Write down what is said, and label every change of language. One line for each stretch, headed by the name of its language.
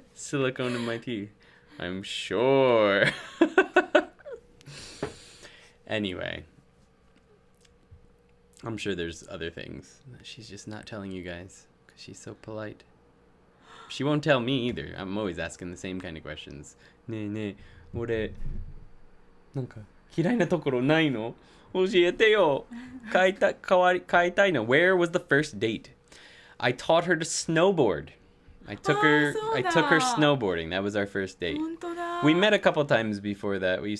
English: Silicone in my teeth. I'm sure. Anyway. I'm sure there's other things that she's just not telling you guys because she's so polite. She won't tell me either. I'm always asking the same kind of questions.
Japanese: ねえねえ、俺、なんか嫌いなところないの？教えてよ。変えたいの。
English: Where was the first date? I taught her to snowboard. I took her snowboarding. That was our first date.
Japanese: 本当だ
English: We met a couple times before that.